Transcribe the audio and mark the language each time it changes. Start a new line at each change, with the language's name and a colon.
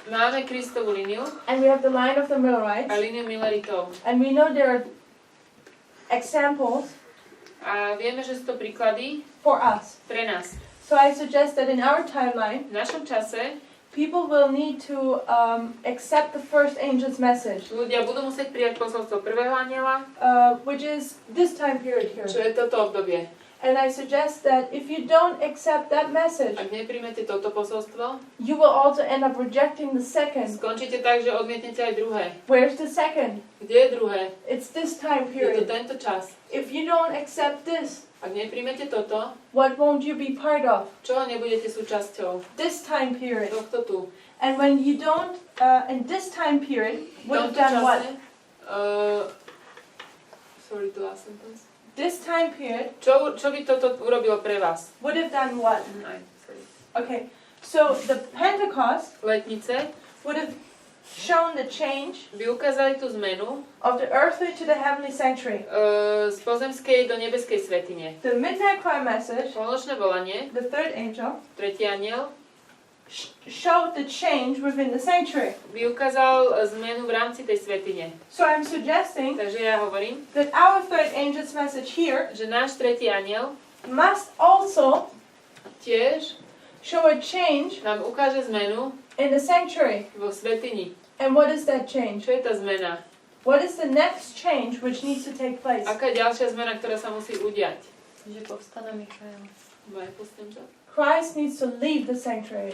Slovak: Máme Kristovú líniu
English: and we have the line of the Millerites,
Slovak: a líniu Milleritov.
English: and we know there are examples
Slovak: A vieme, že sú to príklady
English: for us.
Slovak: pre nás.
English: So I suggest that in our timeline,
Slovak: V našom čase
English: people will need to accept the first angel's message,
Slovak: ľudia budú musieť prijať posolstvo prvého anjela,
English: which is this time period here.
Slovak: čo je toto obdobie.
English: And I suggest that if you don't accept that message,
Slovak: Ak nepríjmete toto posolstvo,
English: you will also end up rejecting the second.
Slovak: skončíte tak, že odmietnete aj druhé.
English: Where's the second?
Slovak: Kde je druhé?
English: It's this time
Slovak: Je to
English: period.
Slovak: tento čas.
English: If you don't accept this,
Slovak: Ak nepríjmete toto,
English: what won't you be part of?
Slovak: čoho nebudete súčasťou?
English: This time period.
Slovak: Tohto tu.
English: And when you don't, in this time period,
Slovak: V
English: would have
Slovak: tomto
English: done what?
Slovak: čase,
English: sorry, the last sentence. This time period
Slovak: Čo by toto urobilo pre vás?
English: would have done what? Aj, sorry. Okay, so the Pentecost
Slovak: Letnice
English: would have shown the change
Slovak: by ukázali tú zmenu
English: of the earthly to the heavenly sanctuary.
Slovak: z pozemskej do nebeskej svätyne.
English: The midnight cry message,
Slovak: Polnočné volanie,
English: the third angel,
Slovak: tretí anjel,
English: showed the change within the sanctuary.
Slovak: by ukázal zmenu v rámci tej svätyne.
English: So I'm suggesting
Slovak: Takže ja hovorím,
English: that our third angel's message here
Slovak: že náš tretí anjel
English: must also
Slovak: tiež
English: show a change
Slovak: nám ukáže zmenu
English: in the sanctuary.
Slovak: vo svätyni.
English: And what is that change?
Slovak: Čo je tá zmena?
English: What is the next change which needs to take place?
Slovak: Aká je ďalšia zmena, ktorá sa musí udiať? Že povstane Michael. Moje pustím to.
English: Christ needs to leave the sanctuary.